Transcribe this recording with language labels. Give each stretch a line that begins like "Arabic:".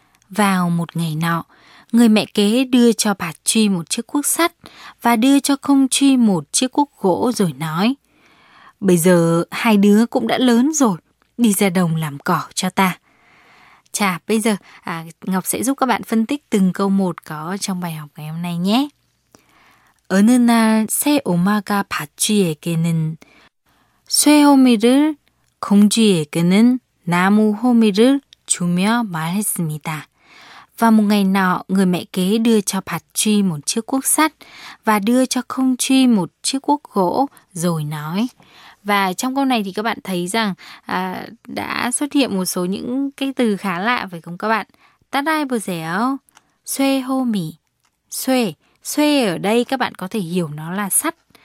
Vietnamese: Vào một ngày nọ, người mẹ kế đưa cho bà Truy một chiếc cuốc sắt và đưa cho Không Truy một chiếc cuốc gỗ rồi nói: bây giờ hai đứa cũng đã lớn rồi, đi ra đồng làm cỏ cho ta. Chà, bây giờ Ngọc sẽ giúp các bạn phân tích từng câu một có trong bài học ngày hôm nay nhé.
Korean: 어느 날 새 엄마가 밭쥐에게는 쇠 호미를, 공쥐에게는 나무 호미를 주며 말했습니다.
Vietnamese: Và một ngày nọ, người mẹ kế đưa cho Phạt-truy một chiếc cuốc sắt và đưa cho Không-truy một chiếc cuốc gỗ rồi nói. Và trong câu này thì các bạn thấy rằng đã xuất hiện một số những cái từ khá lạ, phải không các bạn? Tadai bờ dẻo, xuê hô mì. Xuê, xuê ở đây các bạn có thể hiểu nó là sắt.